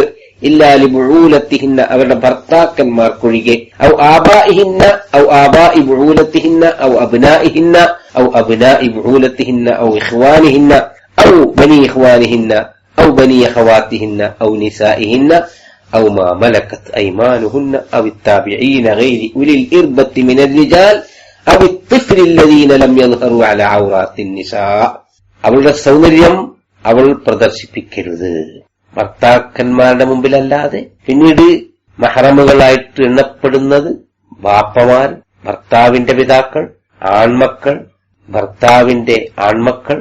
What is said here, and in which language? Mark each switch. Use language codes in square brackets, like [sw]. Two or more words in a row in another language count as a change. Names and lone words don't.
[ar] إلا لبعولتهن. [ml] അവരുടെ ഭർത്താക്കന്മാർക്കൊഴികെ. [ar] أو آبائهن أو آباء بعولتهن أو أبنائهن أو أبناء بعولتهن أو إخوانهن أو بني إخوانهن أو بني أخواتهن أو نسائهن أو ما ملكت أيمانهن أو التابعين غير أولي الإربة من الرجال [ml] അവളുടെ സൗന്ദര്യം അവൾ പ്രദർശിപ്പിക്കരുത്, ഭർത്താക്കന്മാരുടെ മുമ്പിലല്ലാതെ. പിന്നീട് മഹറമുകളായിട്ട് എണ്ണപ്പെടുന്നത് ബാപ്പമാർ, ഭർത്താവിന്റെ പിതാക്കൾ, ആൺമക്കൾ, ഭർത്താവിന്റെ ആൺമക്കൾ,